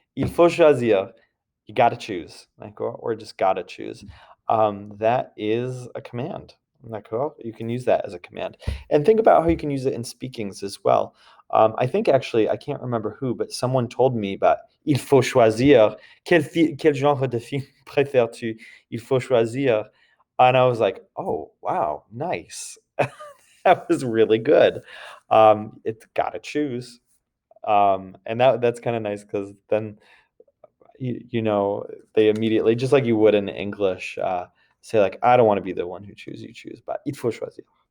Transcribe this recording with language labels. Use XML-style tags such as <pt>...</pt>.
<fr>Il faut choisir.</fr> <en>You got to choose.</en> <fr>D'accord?</fr> <en>Or just got to choose. That is a command.</en> <fr>D'accord?</fr> <en>You can use that as a command. And think about how you can use it in speakings as well. I think actually, I can't remember who, but someone told me about</en> <fr>il faut choisir. Quel genre de film préfères-tu? Il faut choisir.</fr> <en>And I was like, oh, wow, nice. That was really good. It's got to choose. And that's kind of nice because then they immediately, just like you would in English, say like, I don't want to be the one who choose, you choose, but</en> <fr>il faut choisir.</fr>